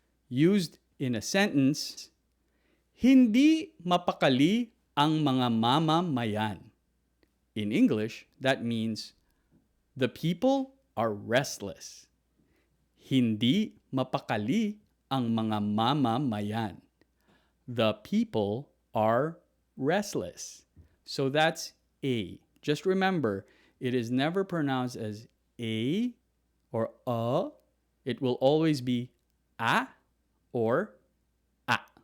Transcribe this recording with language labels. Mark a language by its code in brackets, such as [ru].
[en] Used in a sentence, [tl] hindi mapakali ang mga mamamayan. [en] In English, that means the people are restless. [tl] Hindi mapakali ang mga mamamayan. [en] The people are restless. So that's A. Just remember, it is never pronounced as A or A. It will always be A or A.